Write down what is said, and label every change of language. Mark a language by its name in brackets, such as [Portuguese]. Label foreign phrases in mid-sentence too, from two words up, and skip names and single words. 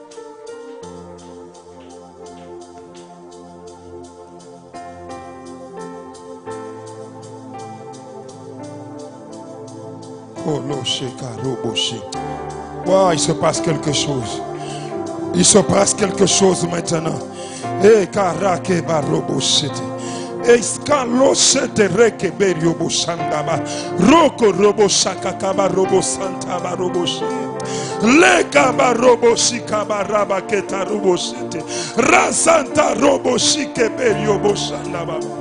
[French] Wow, il se passe quelque chose. Il se passe quelque chose maintenant. Et karake baroboshete. Eskaloshete reke berioboshandaba. Roko roboshaka kabarobosanta baroboshi. Le kabaroboshi kabaraba ketaroboshete. Rasanta roboshi keberioboshandaba.